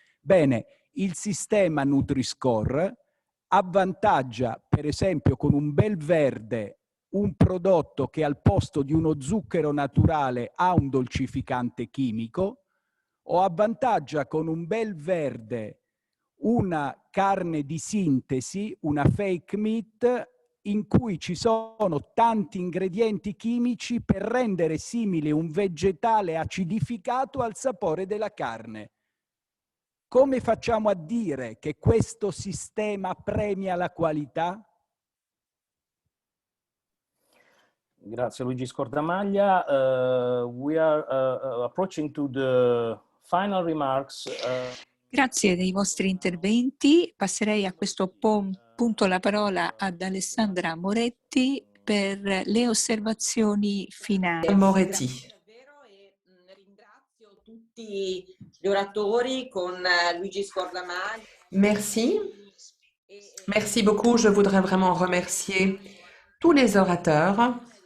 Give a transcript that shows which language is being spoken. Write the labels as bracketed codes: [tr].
[it] Bene, il sistema Nutri-Score avvantaggia, per esempio, con un bel verde un prodotto che al posto di uno zucchero naturale ha un dolcificante chimico, o avvantaggia con un bel verde una carne di sintesi, una fake meat, in cui ci sono tanti ingredienti chimici per rendere simile un vegetale acidificato al sapore della carne. Come facciamo a dire che questo sistema premia la qualità? Grazie Luigi Scordamaglia. [en] We are approaching to the final remarks. [it] Grazie dei vostri interventi. Passerei a questo punto la parola ad Alessandra Moretti per le osservazioni finali. Moretti. Ringrazio tutti gli oratori con Luigi Scordamaglia. [fr] Merci. Merci beaucoup. Je voudrais vraiment remercier tous les orateurs.